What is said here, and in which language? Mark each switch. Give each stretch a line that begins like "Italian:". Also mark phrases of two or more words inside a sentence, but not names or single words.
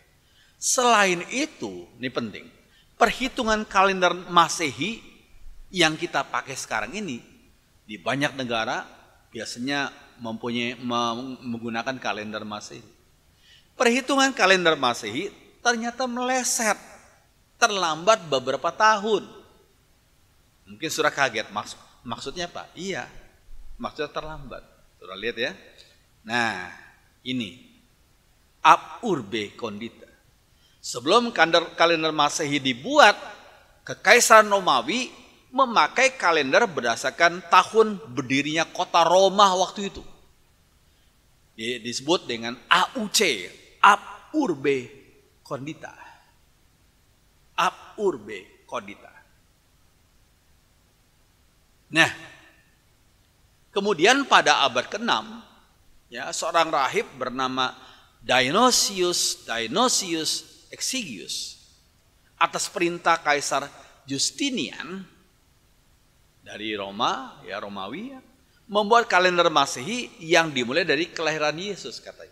Indonesian: Selain itu, ini penting, perhitungan kalender Masehi yang kita pakai sekarang ini di banyak negara biasanya menggunakan kalender Masehi. Perhitungan kalender Masehi ternyata meleset, terlambat beberapa tahun. Mungkin sudah kaget, maksudnya apa? Iya, maksudnya terlambat. Sudah lihat ya. Nah, ini
Latin: ab urbe condita.
Indonesian: Sebelum kalender Masehi dibuat, Kekaisaran Romawi memakai kalender berdasarkan tahun berdirinya kota Roma waktu itu. Disebut dengan AUC,
Latin: ab urbe condita. Ab urbe condita.
Indonesian: Nah, kemudian pada abad ke-6, ya, seorang rahib bernama Dionysius Exiguus atas perintah Kaisar Justinian dari Roma, ya Romawi, ya, membuat kalender Masehi yang dimulai dari kelahiran Yesus katanya.